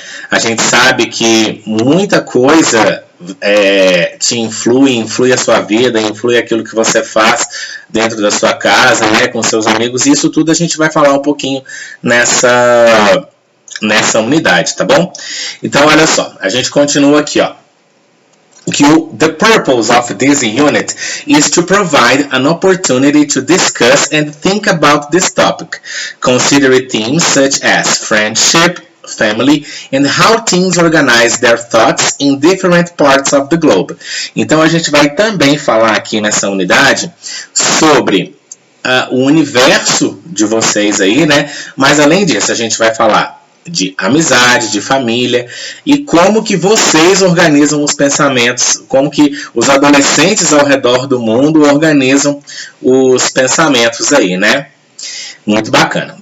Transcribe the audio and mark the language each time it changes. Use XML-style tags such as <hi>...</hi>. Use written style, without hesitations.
<pt>A gente sabe que muita coisa te influi a sua vida, influi aquilo que você faz dentro da sua casa, né, com seus amigos. Isso tudo a gente vai falar um pouquinho nessa unidade, tá bom? Então, olha só, a gente continua aqui, ó.</pt> <en>The purpose of this unit is to provide an opportunity to discuss and think about this topic, considering themes such as friendship, family, and how teens organize their thoughts in different parts of the globe.</en> <pt>Então a gente vai também falar aqui nessa unidade sobre o universo de vocês aí, né? Mas além disso, a gente vai falar de amizade, de família, e como que vocês organizam os pensamentos, como que os adolescentes ao redor do mundo organizam os pensamentos aí, né? Muito bacana.</pt>